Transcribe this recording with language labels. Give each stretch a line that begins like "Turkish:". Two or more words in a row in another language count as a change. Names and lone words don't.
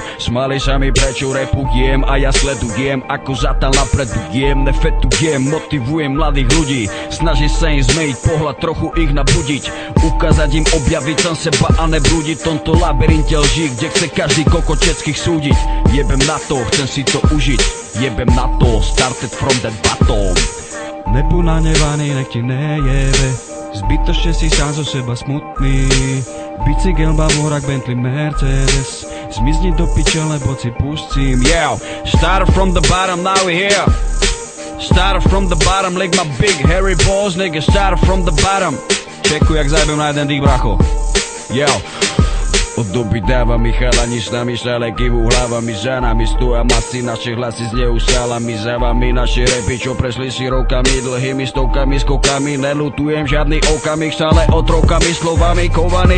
Slovak: Smáli sa mi, prečo repujem a ja sledujem, ako zatal napredujem. Nefetujem, motivujem mladých ľudí. Snažím sa im zmeniť pohľad, trochu ich nabudiť. Ukázať im, objaviť som seba a neblúdiť v tomto labyrinte lží, kde chce každý kokot všetkých súdiť. Jebem na to, chcem si to užiť. Jebem na to,
English: started from that bottom.
Slovak: Neponanevaný, nech ti nejebe. Zbytočne si sám zo seba smutný. Bicykel, bavorak, Bentley, Mercedes. Zmizni do piče, lebo si pustím.
English: Yeah, started from the bottom, now we're here. Started from the bottom, like my big hairy balls, nigga. Started from the bottom.
Slovak: Čekuj, jak zajebem na jeden dých, bracho. Yo. Od doby dáva mi chalani s nami stále kývu hlavami. Za nami stoja masy, naše hlasy znejú sálami. Za vami naše repy, čo prešli si rokami, dlhými stovkami, skokami. Nelutujem žiadny okamih, stále otrokami, slovami kovaný.